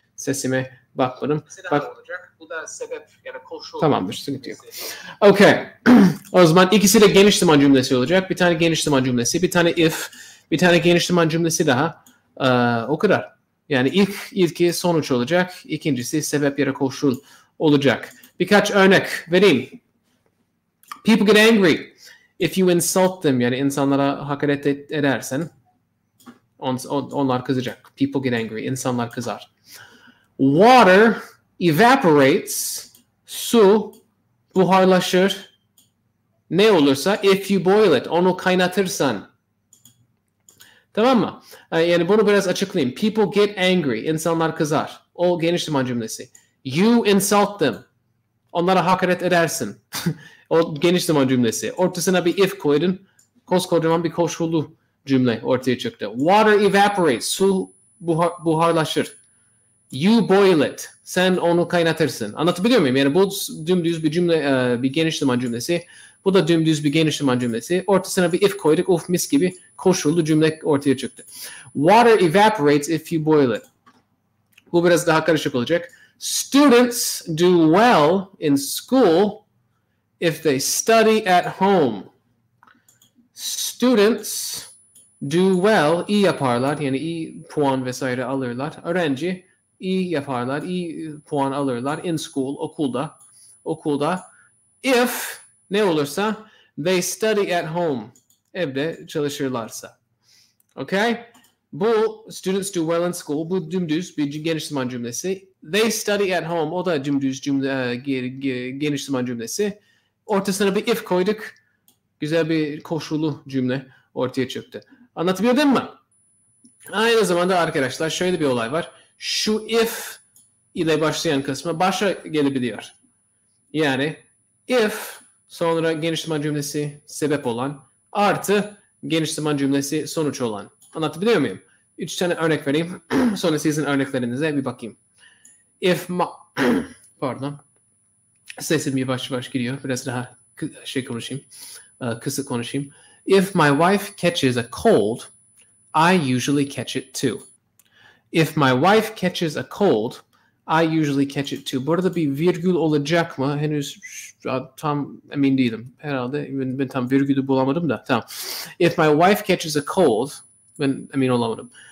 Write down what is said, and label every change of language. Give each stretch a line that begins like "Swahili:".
Turkish: Sesime bakmadım. Olacak. Bu da sebep ya da koşul. Tamamdır. Sıkıntı yok. Okay. O zaman ikisi de geniş zaman cümlesi olacak. Bir tane geniş zaman cümlesi. Bir tane if. Bir tane geniş zaman cümlesi daha. O kadar. Yani ilki sonuç olacak. İkincisi sebep ya da koşul olacak. Birkaç örnek vereyim.
English: People get angry if you insult them.
Turkish: Yani insanlara hakaret edersen onlar kızacak.
English: People get angry.
Turkish: İnsanlar kızar.
English: Water evaporates.
Turkish: Su buharlaşır. Ne olursa
English: if you boil it.
Turkish: Onu kaynatırsan. Tamam mı? Yani bunu biraz açıklayayım.
English: People get angry.
Turkish: İnsanlar kızar. O geniş zaman cümlesi.
English: You insult them.
Turkish: Onlara hakaret edersin. O geniş zaman cümlesi. Ortasına bir if koydun. Koskocaman bir koşullu cümle ortaya çıktı.
English: Water evaporates.
Turkish: Su buharlaşır.
English: You boil it.
Turkish: Sen onu kaynatırsın. Anlatabiliyor muyum? Yani bu dümdüz bir cümle, bir geniş zaman cümlesi. Bu da dümdüz bir geniş zaman cümlesi. Ortasına bir if koyduk. Of mis gibi koşullu cümle ortaya çıktı.
English: Water evaporates if you boil it.
Turkish: Bu biraz daha karışık olacak.
English: Students do well in school if they study at home. Students do well,
Turkish: iyi yaparlar. Yani iyi puan vesaire alırlar. Öğrenci iyi yaparlar, iyi puan alırlar.
English: In school,
Turkish: okulda.
English: If,
Turkish: ne olursa,
English: they study at home.
Turkish: Evde çalışırlarsa.
English: Okay? Bu students do well in school.
Turkish: Bu dümdüz bir geniş zaman cümlesi.
English: They study at home.
Turkish: O da dümdüz geniş zaman cümlesi. Ortasına bir if koyduk. Güzel bir koşullu cümle ortaya çıktı. Anlatabildim mi? Aynı zamanda arkadaşlar şöyle bir olay var. Şu if ile başlayan kısmı başa gelebiliyor. Yani if sonra geniş zaman cümlesi sebep olan artı geniş zaman cümlesi sonuç olan. Anlatabiliyor muyum? 3 tane örnek vereyim. Sonra sizin örneklerinize bir bakayım. Pardon. Sesim yavaş yavaş gidiyor. Biraz daha konuşayım. Kısa konuşayım.
English: If my wife catches a cold, I usually catch it too. If my wife catches a cold, I usually catch it too.
Turkish: Burada bir virgül olacak mı? Henüz tam emin değilim. Herhalde ben tam virgülü bulamadım da. Tamam.
English: If my wife catches a cold,
Turkish: ben emin olamadım.